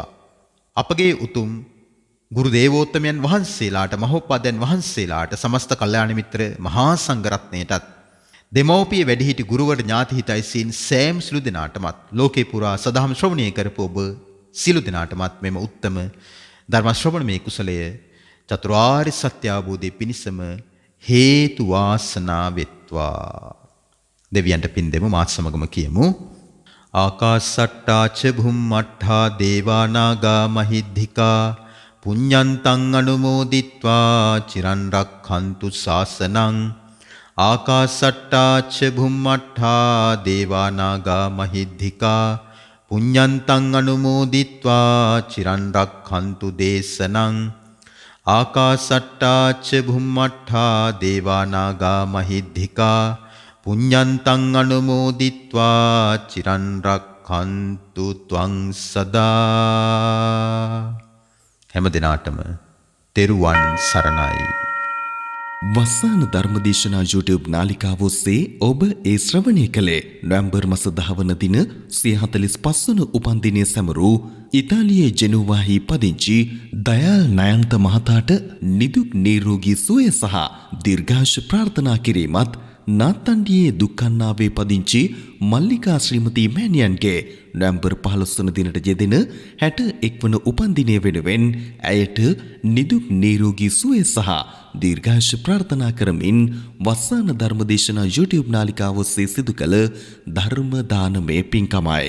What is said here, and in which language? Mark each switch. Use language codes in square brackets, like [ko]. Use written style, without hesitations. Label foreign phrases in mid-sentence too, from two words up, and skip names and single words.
[si] අපගේ උතුම් ගුරු දේවෝත්තමයන් වහන්සේලාට, මහෝපාද්‍යයන් වහන්සේලාට, සමස්ත කල්යාණ මිත්‍ර මහා සංඝරත්නයටත්, දෙමෝපිය වැඩිහිටි ගුරුවර ඥාති හිතයිසීන් සෑම සිළු දෙනාටමත්, ලෝකේ පුරා සදහම් ශ්‍රවණය කරපු ඔබ සිළු දෙනාටමත් මෙම උත්තම ධර්ම ශ්‍රවණමේ කුසලය චතුරාර්ය සත්‍ය අවබෝධයේ පිණිසම හේතු වාසනා වෙත්වා. දෙවියන්ට පින් දෙමු, මාත් සමගම කියමු. [pi] ආකාසට්ටා ච භුම්මට්ඨා දේවා නාග මහිද්దికා පුඤ්ඤන්තං අනුමෝදිත්වා චිරන් රක්ඛන්තු ශාසනං. ආකාසට්ටා ච භුම්මට්ඨා දේවා නාග මහිද්దికා පුඤ්ඤන්තං අනුමෝදිත්වා චිරන් රක්ඛන්තු දේශනං. ආකාසට්ටා ච භුම්මට්ඨා දේවා නාග මහිද්దికා පුඤ්ඤන්තං අනුමෝදිත්වා චිරන් රක්ඛන්තු ත්වං සදා. [si] හැම දිනාටම තෙරුවන් සරණයි. වස්සාන ධර්මදේශනා YouTube නාලිකාව ඔස්සේ ඔබ ඒ ශ්‍රවණය කළේ නොවැම්බර් මාස 10 වන දින 45 වන උපන්දිනය සැමරූ ඉතාලියේ ජෙනෝවාහි පදිංචි දයාල් නයන්ත මහතාට නිදුක් නිරෝගී සුවය සහ දීර්ඝායුෂ ප්‍රාර්ථනා කිරීමත්, නාත්තණ්ඩියේ දුක්ඛන්නාවේ පදිංචි මල්ලිකා ශ්‍රීමති මෑණියන්ගේ නොවැම්බර් 15 වන දිනට යෙදෙන 61 වන උපන්දිනය වෙනුවෙන් ඇයට නිදුක් නිරෝගී සුවය සහ දීර්ඝායුෂ ප්‍රාර්ථනා කරමින් වස්සාන ධර්මදේශනා YouTube නාලිකාව ඔස්සේ සිදු කළ ධර්ම දානමය පින්කමයි.